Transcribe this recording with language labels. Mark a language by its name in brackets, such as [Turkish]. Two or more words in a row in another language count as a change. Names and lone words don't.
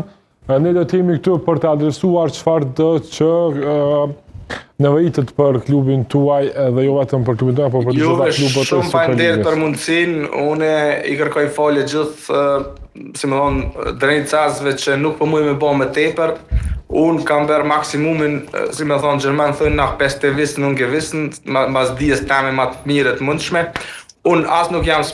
[Albanian] Ne do të jemi këtu për të adresuar çfarë do që nevojitet për klubin tuaj dhe jo vetëm për klubin tuaj, por për të gjitha klubet e Superligës. Shumë faleminderit për mundësinë. Unë i kërkoj falje gjithë, si më thon, drenicasve që nuk po mujë me bë më tepër. Unë kam bërë maksimumin, si më thon, gjerman thonë [German] nach beste wissen und gewissen, [Albanian] mas dies tame më të mirë të mundshme. Unë as nuk jam